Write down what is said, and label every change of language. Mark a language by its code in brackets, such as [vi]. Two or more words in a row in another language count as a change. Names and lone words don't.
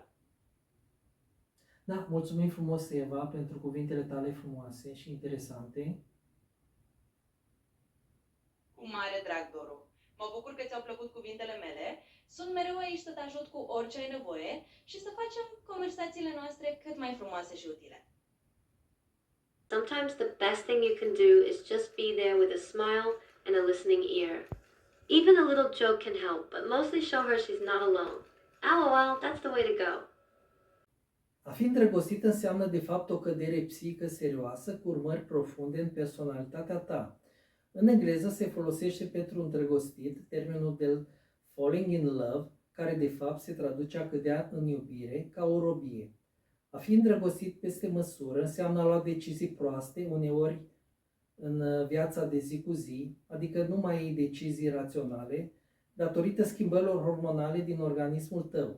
[ro] Da, mulțumim frumos, Eva, pentru cuvintele tale frumoase și interesante. Cu mare drag, Doru. Mă bucur că ți-au plăcut cuvintele mele. Sunt mereu aici să te ajut cu orice ai nevoie și să facem conversațiile noastre cât mai frumoase și utile. [en] Sometimes the best thing you can do is just be there with a smile and a listening ear. Even a little joke can help, but mostly show her she's not alone. LOL, that's the way to go. [ro] A fi îndrăgostit înseamnă de fapt o cădere psihică serioasă cu urmări profunde în personalitatea ta. În engleză se folosește pentru îndrăgostit termenul de [en] falling in love, [ro] care de fapt se traduce a cădea în iubire ca o robie. A fi îndrăgostit peste măsură înseamnă a lua decizii proaste, uneori în viața de zi cu zi, adică nu mai ai decizii raționale, datorită schimbărilor hormonale din organismul tău.